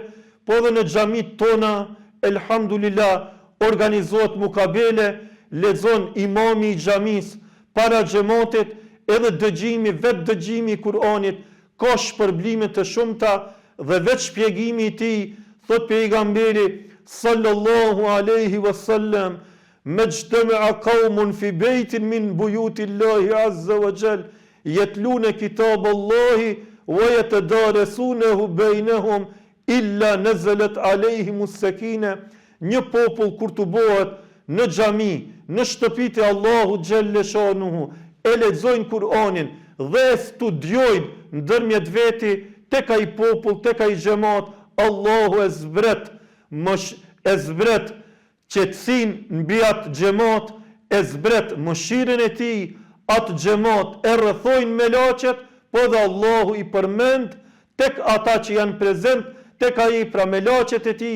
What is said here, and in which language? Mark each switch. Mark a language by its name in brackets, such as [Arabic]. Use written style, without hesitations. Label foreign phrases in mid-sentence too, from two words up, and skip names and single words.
[Albanian] po edhe në xhamit tona, elhamdulillah, organizohet mukabele, lexon imami i xhamis para xhamatit, edhe dëgjimi, vetë dëgjimi i Kur'anit ka shpërblime të shumta dhe vetë shpjegimi i tij, thot pejgamberi [Arabic] صلى الله عليه وسلم: ما اجتمع قوم في بيت من بيوت الله عز وجل يتلون كتاب الله ويتدارسونه بينهم إلا نزلت عليهم السكينة. [Albanian] Një popull kur të bëhet në xhami, në shtëpitë e Allahut [Arabic] جل شأنه, [Albanian] e lexojnë Kur'anin dhe studiojnë ndërmjet veti, tek ai popull, tek ai xhamat, Allahu e zbret qetësinë mbi atë xhamat, e zbret mëshirën e tij, atë xhamat e rrethojnë me laçet, po dhe Allahu i përmend tek ata që janë prezent tek ai, pra me laçet e tij.